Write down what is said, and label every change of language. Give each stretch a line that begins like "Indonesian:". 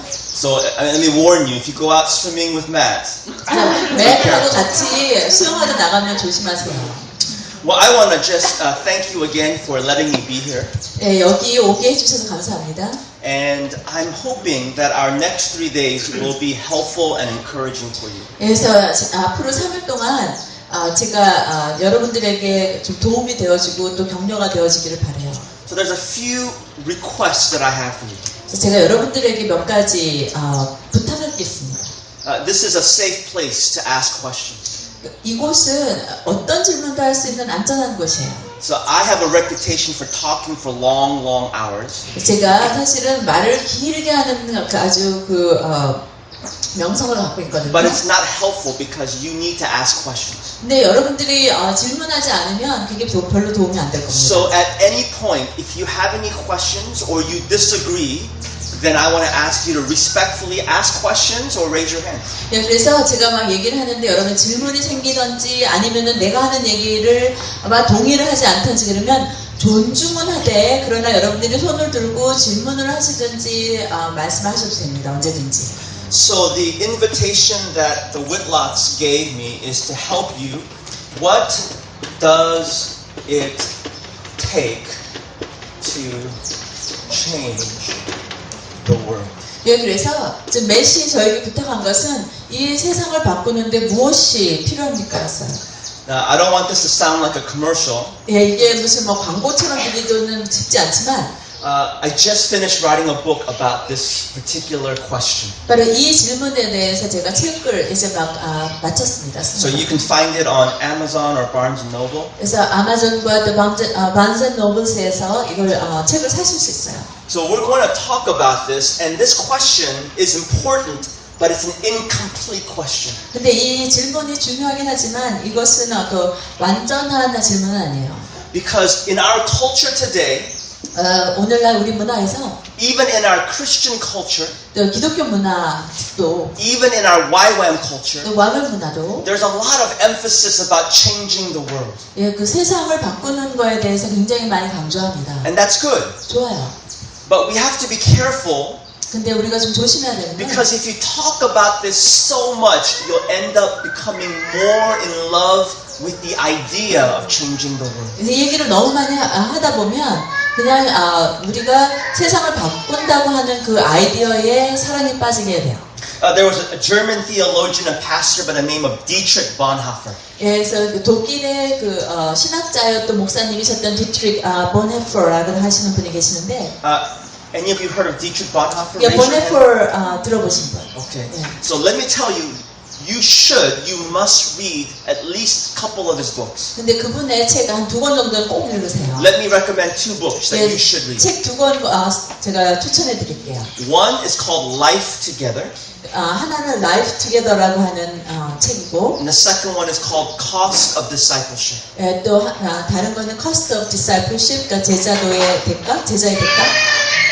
English: So let me warn you: if you go out swimming with Matt,
Korean: 매트하고 같이 수영하러 나가면 조심하세요.
English: well, I want to just thank you again for letting me be here.
Korean: 예, 여기 오게 해주셔서 감사합니다.
English: And I'm hoping that our next 3 days will be helpful and encouraging for you.
Korean: 그래서 앞으로 3일 동안 제가 여러분들에게 좀 도움이 되어지고 또 격려가 되어지기를 바라요.
English: So there's a few requests that I have for you.
Korean: 제가 여러분들에게 몇 가지 부탁을 드리겠습니다.
English: This is a safe place to ask questions.
Korean: 이곳은 어떤 질문도 할 수 있는 안전한 곳이에요.
English: So I have a reputation for talking for long hours.
Korean: 제가 사실은 말을 길게 하는 아주 명성을 갖고 있거든요.
English: But it's not helpful because you need to ask questions.
Korean: 근데 여러분들이 질문하지 않으면 그게 별로 도움이 안 될 겁니다.
English: So at any point, if you have any questions or you disagree, then I want to ask you to respectfully ask questions or raise your hand.
Korean: 예, 그래서 제가 막 얘기를 하는데 여러분 질문이 생기든지 아니면은 내가 하는 얘기를 아마 동의를 하지 않든지 그러면 존중은 하되 그러나 여러분들이 손을 들고 질문을 하시든지 말씀하셔도 됩니다. 언제든지.
English: So the invitation that the Whitlocks gave me is to help you. What does it take to change the world?
Korean: 예, 그래서 지금 메시 저에게 부탁한 것은 이 세상을 바꾸는데 무엇이 필요합니까였어요.
English: Now, I don't want this to sound like a commercial.
Korean: 예, 이게 무슨 광고처럼 들리고는 싶지 않지만
English: I just finished writing a book about this particular question.
Korean: 바로 이 질문에 대해서 제가 책을 이제 마쳤습니다.
English: So you can find it on Amazon or Barnes & Noble.
Korean: 그래서 아마존과 또 Barnes & Noble에서 이걸 책을 사실 수 있어요.
English: So we're going to talk about this, and this question is important, but it's an incomplete question.
Korean: 근데 이 질문이 중요하긴 하지만 이것은 완전한 질문은 아니에요.
English: Because in our culture today,
Korean: 오늘날 우리 문화에서
English: even in our Christian culture,
Korean: 또 기독교 문화도
English: even in our YWAM culture,
Korean: 또 와글 문화도
English: there's a lot of emphasis about changing the world.
Korean: 예, 그 세상을 바꾸는 거에 대해서 굉장히 많이 강조합니다.
English: And that's good.
Korean: 좋아요.
English: But we have to be careful
Korean: 근데 우리가 좀 조심해야 되는 건
English: because if you talk about this so much, you'll end up becoming more in love with the idea of changing the world.
Korean: 이 얘기를 너무 많이 하다 보면 그냥 우리가 세상을 바꾼다고 하는 그 아이디어에 사랑에 빠지게 돼요.
English: There was a German theologian and pastor by the name of Dietrich Bonhoeffer.
Korean: 예, 그래서 그 독일의 신학자였던 목사님이셨던 디트릭 보네퍼라고 하시는 분이 계시는데
English: Any of you heard of Dietrich Bonhoeffer?
Korean: 예,
English: Raise your hand.
Korean: 보네퍼 들어보신 분.
English: Okay.
Korean: 예.
English: So let me tell you, you must read at least a couple of his books.
Korean: 근데 그분의 책 한 2권 정도는 꼭 읽으세요.
English: Let me recommend 2 books that you should read.
Korean: 책 2권 제가 추천해 드릴게요.
English: One is called Life Together,
Korean: 하나는 Life Together라고 하는 책이고
English: and the second one is called Cost of Discipleship.
Korean: 예, 또 다른 거는 Cost of Discipleship, 그러니까 제자의 대가.